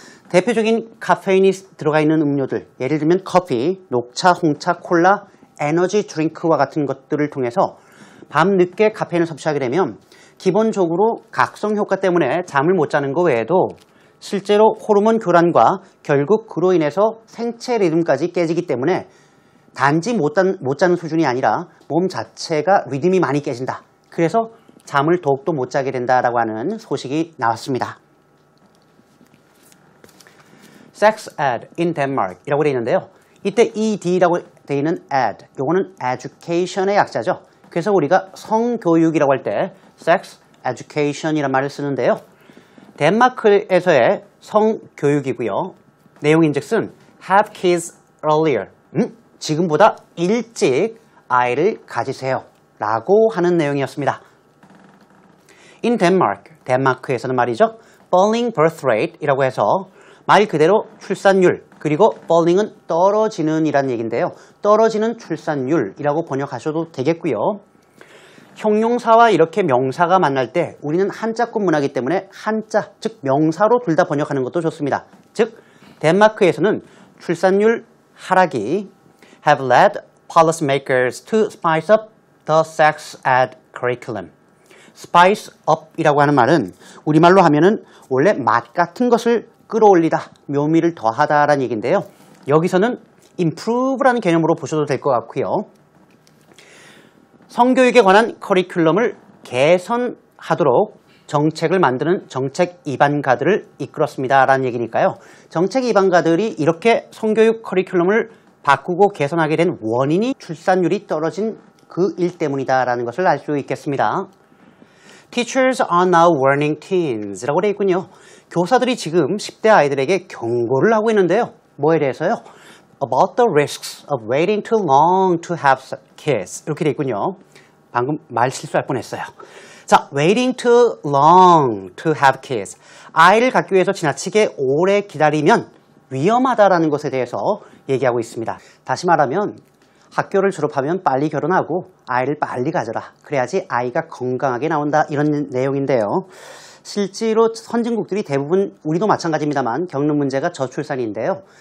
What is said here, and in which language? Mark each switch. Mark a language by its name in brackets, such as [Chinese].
[Korean] 대표적인 카페인이 들어가 있는 음료들, 예를 들면 커피, 녹차, 홍차, 콜라, 에너지 드링크와 같은 것들을 통해서 밤늦게 카페인을 섭취하게 되면 기본적으로 각성 효과 때문에 잠을 못 자는 것 외에도 실제로 호르몬 교란과 결국 그로 인해서 생체 리듬까지 깨지기 때문에 단지 못 자는 수준이 아니라 몸 자체가 리듬이 많이 깨진다. 그래서 잠을 더욱더 못 자게 된다라고 하는 소식이 나왔습니다. [English] Sex ed in Denmark [Korean] 이라고 되어 있는데요. 이때 ED라고 되어 있는 ed, 요거는 education의 약자죠. 그래서 우리가 성교육이라고 할 때 sex education이라는 말을 쓰는데요. 덴마크에서의 성교육이고요. 내용인즉슨 [English] have kids earlier. [Korean] 지금보다 일찍 아이를 가지세요. 라고 하는 내용이었습니다. [English] In Denmark, [Korean] 덴마크에서는 말이죠. [English] falling birth rate [Korean] 이라고 해서 말 그대로 출산율, 그리고 falling은 떨어지는 이란 얘기인데요. 떨어지는 출산율이라고 번역하셔도 되겠고요. 형용사와 이렇게 명사가 만날 때 우리는 한자권 문화이기 때문에 한자, 즉 명사로 둘 다 번역하는 것도 좋습니다. 즉 덴마크에서는 출산율 하락이 [English] have led policymakers to spice up the sex ed curriculum. [Korean] spice up이라고 하는 말은 우리말로 하면은 원래 맛 같은 것을 끌어올리다, 묘미를 더하다라는 얘기인데요. 여기서는 improve라는 개념으로 보셔도 될 것 같고요. 성교육에 관한 커리큘럼을 개선하도록 정책을 만드는 정책 입안가들을 이끌었습니다. 라는 얘기니까요. 정책 입안가들이 이렇게 성교육 커리큘럼을 바꾸고 개선하게 된 원인이 출산율이 떨어진 그 일 때문이다 라는 것을 알 수 있겠습니다. [English] Teachers are now warning teens [Korean] 라고 되어 있군요. 교사들이 지금 10대 아이들에게 경고를 하고 있는데요. 뭐에 대해서요? [English] About the risks of waiting too long to have kids. [Korean] 이렇게 되어 있군요. 방금 말 실수할 뻔했어요. [English] 자, waiting too long to have kids. [Korean] 아이를 갖기 위해서 지나치게 오래 기다리면 위험하다라는 것에 대해서 얘기하고 있습니다. 다시 말하면 학교를 졸업하면 빨리 결혼하고 아이를 빨리 가져라. 그래야지 아이가 건강하게 나온다. 이런 내용인데요. 실제로 선진국들이 대부분 우리도 마찬가지입니다만 겪는 문제가 저출산인데요.